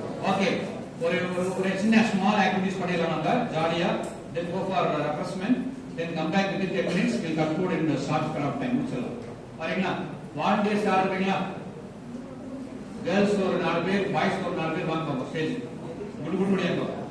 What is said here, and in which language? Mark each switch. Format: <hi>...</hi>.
<ta>Okay, ஒரு சின்ன small activities பண்ணிடலாம் நம்ம ஜாலியா.</ta> <en>then go for refreshment, then come back within 10 minutes. we'll conclude in the short period of time.</en> <ta>முடிச்சிடலாம். சரிங்களா? வாலண்டியர்ஸ் யார் இருக்கீங்களா? கேர்ள்ஸ் ஒரு 4 பேர், பாய்ஸ் ஒரு 4 பேர் வாங்க ஸ்டேஜ். Good good முடியாங்க.</ta>